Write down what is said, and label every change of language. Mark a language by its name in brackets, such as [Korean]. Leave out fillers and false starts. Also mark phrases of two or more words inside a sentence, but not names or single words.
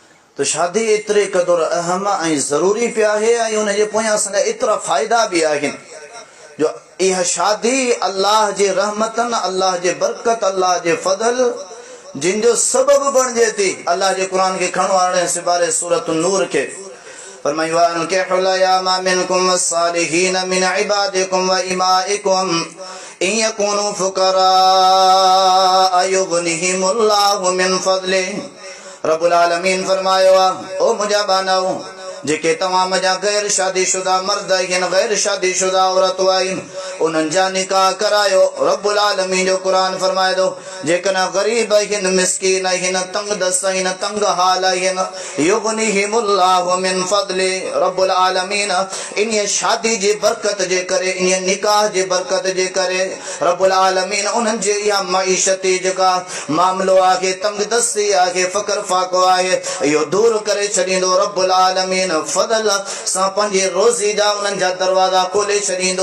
[Sindhi] तो शादी एतिरे क़दुरु अहम ऐं ज़रूरी पिया आहे ऐं उनजे पोयां असांजा एतिरा फ़ाइदा बि आहिनि जो इहा शादी अल्लाह जे रहमतन, अल्लाह जे बरकत, अल्लाह जे फज़ल जिन जो सबब बणिजे थी। अल्लाह जे क़ुरान खे खणो हाणे सिबारे सूरत नूर खे फरमायो [Arabic] أنكحوا الأيامى منكم والصالحين من عبادكم وإمائكم إن يكونوا فقراء يغنهم الله من فضله. [Sindhi] रब्बुल आलमीन फरमायो ओ मुंहिंजा बानाओ जेके तमाम जा गैर शादीशुदा मर्द आहिनि, गैर शादीशुदा औरतूं आहिनि, उन्हनि जा निकाह करायो। रब्बुल आलमीन जो क़ुरान फरमाए थो जेकॾहिं ग़रीब आहिनि, मिस्कीन आहिनि, तंग दस्त आहिनि, तंग हाल आहिनि, [Arabic] يغنهم الله من فضله. [Sindhi] रब्बुल आलमीन इन शादी जी बरकत जे करे, इन निकाह जी बरकत जे करे रब्बुल आलमीन उन्हनि जे इहा मईशती जेका मामलो आहे, तंग दस्ती आहे, फ़क़्र फ़ाक़ो आहे, इहो दूर करे छॾींदो। रब्बुल आलमीन फज़ल सां पंहिंजी रोज़ी जा उन्हनि जा दरवाज़ा खोले छॾींदो।